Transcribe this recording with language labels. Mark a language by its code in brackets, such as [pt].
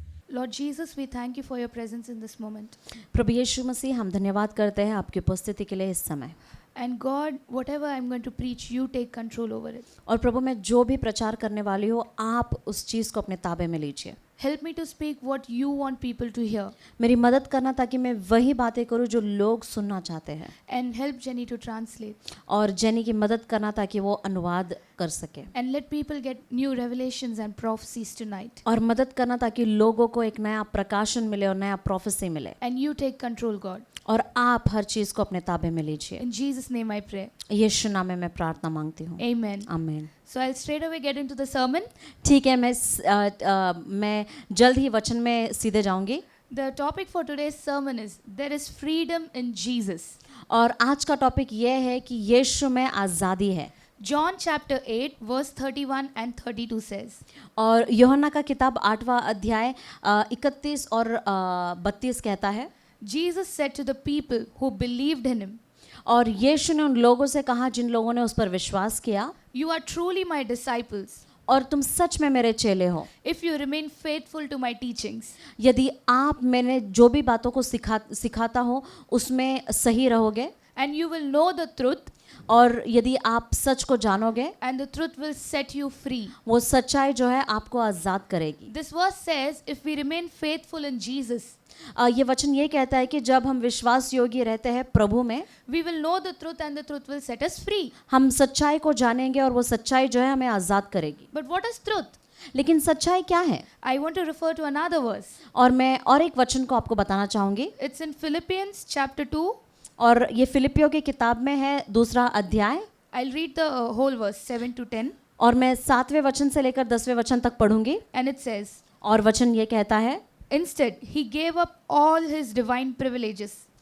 [en] Lord Jesus, we thank you for your presence in this moment. [hi] प्रभु यीशु मसीह, हम धन्यवाद करते हैं आपकी उपस्थिति के लिए इस समय। [en] And God, whatever I'm going to preach, you take control over it. [hi] और प्रभु, मैं जो भी प्रचार करने वाली हूँ, आप उस चीज़ को अपने ताबे में लीजिए। [en] Help me to speak what you want people to hear. [hi] मेरी मदद करना ताकि मैं वही बातें करूँ जो लोग सुनना चाहते हैं, [en] And help Jenny to translate. [hi] और जेनी की मदद करना ताकि वो अनुवाद कर सके, [en] And let people get new revelations and prophecies tonight. [hi] और मदद करना ताकि लोगों को एक नया प्रकाशन मिले और नया प्रोफेसी मिले। [en] And you take control, God. [hi] और आप हर चीज़ को अपने ताबे में लीजिए। [en] In Jesus' name I pray. [hi] यीशु नाम में मैं प्रार्थना मांगती हूँ, [en] Amen. [hi] आमीन। [en] So I'll straight away get into the sermon. [hi] ठीक है, मैं जल्द ही वचन में सीधे जाऊंगी। [en] The topic for today's sermon is There is freedom in Jesus. [hi] और आज का टॉपिक ये है कि यीशु में आज़ादी है। [en] John chapter 8 verse 31 and 32 says, [hi] और यूहन्ना का किताब 8वां अध्याय 31 और 32 कहता है, [en] Jesus said to the people who believed in him, [hi] और यीशु ने उन लोगों से कहा जिन लोगों ने उस पर विश्वास किया, [en] You are truly my disciples [hi] और तुम सच में मेरे चेले हो, [en] if you remain faithful to my teachings. [hi] यदि आप मैंने जो भी बातों को सिखाता हूँ उसमें सही रहोगे, [en] And you will know the truth, [hi] और यदि आप सच को जानोगे, [en] and the truth will set you free. [hi] वो सच्चाई जो है आपको आज़ाद करेगी। [en] This verse says, if we remain faithful in Jesus, [hi] ये वचन ये कहता है कि जब हम विश्वास योग्य रहते हैं प्रभु में, [en] we will know the truth and the truth will set us free. [hi] हम सच्चाई को जानेंगे और वो सच्चाई जो है हमें आज़ाद करेगी। [en] But what is truth? [hi] लेकिन सच्चाई क्या है? [en] I want to refer to another verse. [hi] और मैं और एक वचन को आपको बताना चाहूँगी, [en] It's in Philippians chapter 2. [hi] और ये फिलिपियों की किताब में है 2वां अध्याय, [en] I'll read the whole verse 7 to 10. [hi] और मैं 7वें वचन से लेकर 10वें वचन तक पढ़ूंगी। [en] And it says, [hi] और वचन ये कहता है, [en] Instead, he gave up all his divine privileges.